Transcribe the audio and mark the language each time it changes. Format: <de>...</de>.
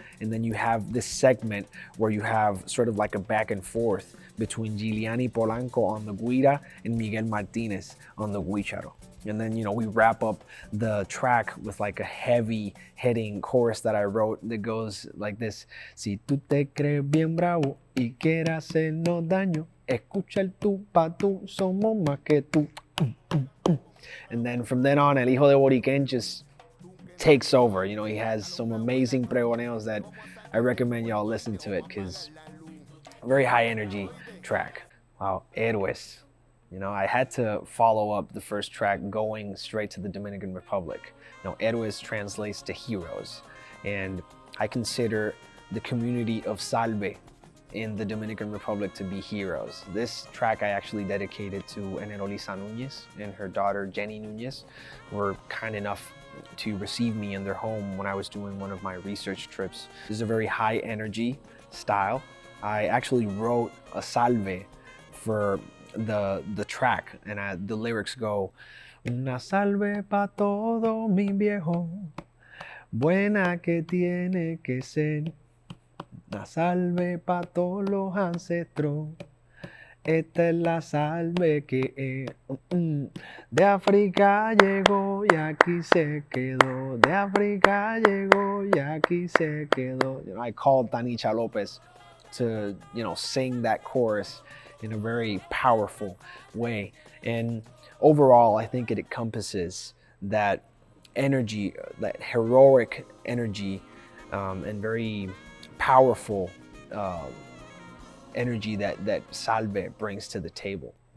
<en>And then you have this segment where you have sort of like a back and forth between Giuliani Polanco on the guira and Miguel Martinez on the guicharo. And then, you know, we wrap up the track with like a heavy hitting chorus that I wrote that goes like this.</en> <es>Si tú te crees bien bravo y quieres hacernos daño, escucha el tú pa tú, somos más que tú.</es> <en>And then from then on, El Hijo de Boriquén just takes over. You know, he has some amazing pregoneos that I recommend y'all listen to it, because very high energy track. Wow, Héroes. You know, I had to follow up the first track going straight to the Dominican Republic. You know, Héroes translates to heroes, and I consider the community of Salve in the Dominican Republic to be heroes. This track I actually dedicated to Enerolisa Núñez and her daughter Jenny Núñez, were kind enough to receive me in their home when I was doing one of my research trips. This is a very high energy style. I actually wrote a salve for the track, and the lyrics go,</en> <es>una salve pa todo mi viejo, buena que tiene que ser, una salve pa todos los ancestros, esta es la salve que de África llegó y aquí se quedó,</es> <en>de África llegó y aquí se quedó. You know, I called Tanicha Lopez to, you know, sing that chorus in a very powerful way. And overall, I think it encompasses that energy, that heroic energy, and very powerful energy that Salve brings to the table.</en>